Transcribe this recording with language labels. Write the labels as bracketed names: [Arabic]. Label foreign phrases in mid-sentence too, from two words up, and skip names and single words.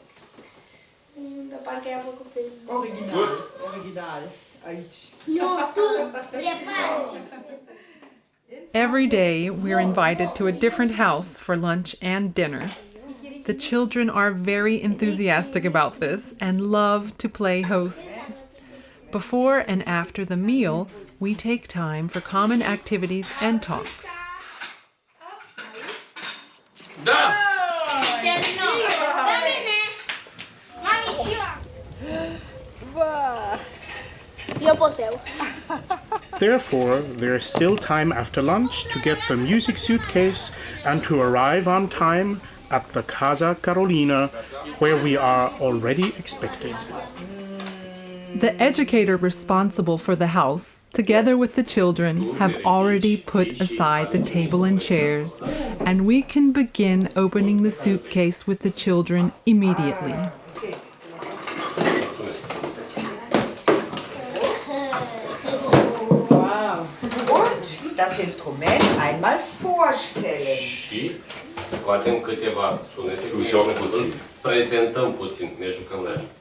[Romanian] Dar parcă i-a făcut Facebook. Original. Original. Aici. Nu, tu, repari. [English] Every day, we're invited to a different house for lunch and dinner. The children are very enthusiastic about this and love to play hosts. Before and after the meal, we take time for common activities and talks. [Romanian] Da! Mami și eu pot să iau. [English] Therefore, there is still time after lunch to get the music suitcase and to arrive on time at the Casa Carolina, where we are already expected. The educator responsible for the house, together with the children, have already put aside the table and chairs, and we can begin opening the suitcase with the children immediately. [German] Und das Instrument einmal vorstellen. [Romanian] Și scoatem câteva sunete, îl prezentăm puțin, ne jucăm la el.